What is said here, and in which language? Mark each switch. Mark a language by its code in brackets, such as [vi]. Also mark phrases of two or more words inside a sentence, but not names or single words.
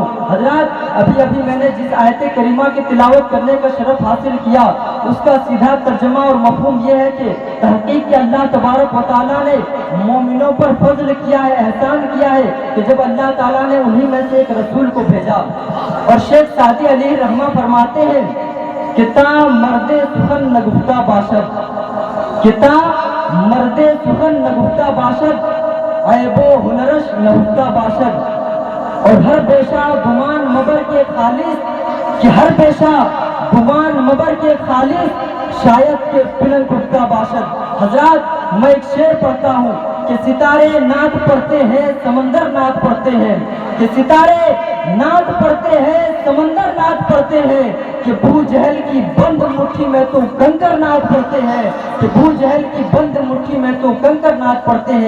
[ur] حضرات، ابھی میں نے جس آیت کریمہ کی تلاوت کرنے کا شرف حاصل کیا اس کا سیدھا ترجمہ اور مفہوم یہ ہے کہ تحقیق کہ اللہ [ar] تبارک و تعالیٰ [ur] نے مومنوں پر فضل کیا ہے، احسان کیا ہے کہ جب اللہ تعالیٰ نے انہی میں سے ایک رسول کو بھیجا۔ اور شیخ سعدی علیہ رحمہ فرماتے ہیں کہ [fa] تا مرد سخن نگفتہ باشد، کہ تا مرد سخن نگفتہ باشد، عیب و ہنرش نہفتہ باشد، اور ہر پیشہ گمان مبر کے خالص، کہ ہر پیشہ گمان مبر کے خالص، شاید کے پلن گفتہ باشد۔ [ur] حضرات، میں ایک شعر پڑھتا ہوں کہ ستارے نعت پڑھتے ہیں سمندر نعت پڑھتے ہیں، کہ ستارے نعت پڑھتے ہیں سمندر نعت پڑھتے ہیں، کہ ابو جہل کی بند مٹھی میں تو کنکر نعت پڑھتے ہیں، کہ ابو جہل کی بند مٹھی میں تو کنکر نعت پڑھتے ہیں۔